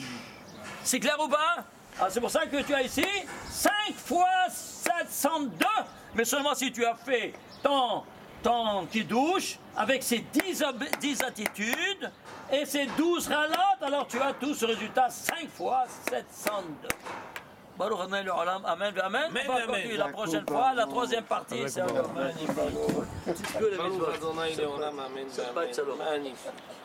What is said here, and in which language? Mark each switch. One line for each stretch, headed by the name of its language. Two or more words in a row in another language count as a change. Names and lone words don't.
French: C'est clair ou pas? C'est pour ça que tu as ici 5 fois 702, mais seulement si tu as fait ton qui douche avec ces 10 attitudes et ces 12 ralotes, alors tu as tout ce résultat 5 fois 702.
Hebrew: ברוך ה' לעולם, אמן, אמן.
French: On va continuer la prochaine fois, la troisième partie. C'est un magnifique.
Hebrew: ברוך ה' לעולם, אמן. שבת שלום.
French: Magnifique.